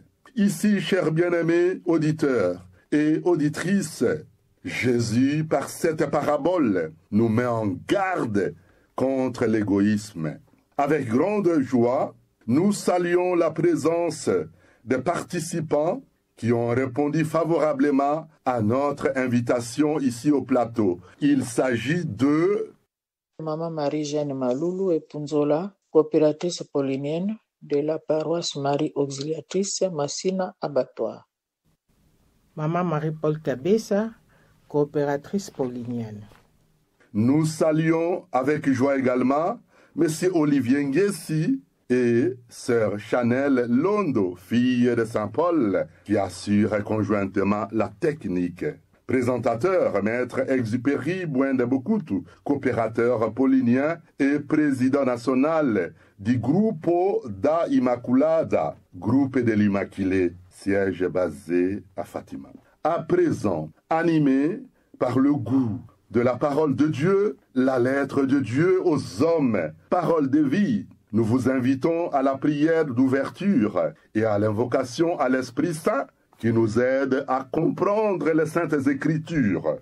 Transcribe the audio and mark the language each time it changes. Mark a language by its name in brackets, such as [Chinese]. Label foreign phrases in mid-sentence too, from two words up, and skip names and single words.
[French] Ici, chers bien-aimés auditeurs et auditrices, Jésus, par cette parabole, nous met en garde contre l'égoïsme. Avec grande joie, nous saluons la présence des participants qui ont répondu favorablement à notre invitation ici au plateau. Il s'agit de Maman Marie-Jeanne Maloulou et Punzola, coopératrice paulinienne de la paroisse Marie Auxiliatrice Massina Abattoir. Maman Marie-Paul Kabessa, coopératrice paulinienne. Nous saluons avec joie également M. Olivier Nguessi et Sœur Chanel Londo, fille de Saint-Paul, qui assure conjointement la technique. Présentateur, Maître Exupéry Bouende-Bokutu, coopérateur paulinien et président national du Gruppo da Immaculada, groupe de l'Immaculée, siège basé à Fatima. À présent, animé par le goût de la parole de Dieu, la lettre de Dieu aux hommes, parole de vie, nous vous invitons à la prière d'ouverture et à l'invocation à l'Esprit Saint qui nous aide à comprendre les Saintes Écritures.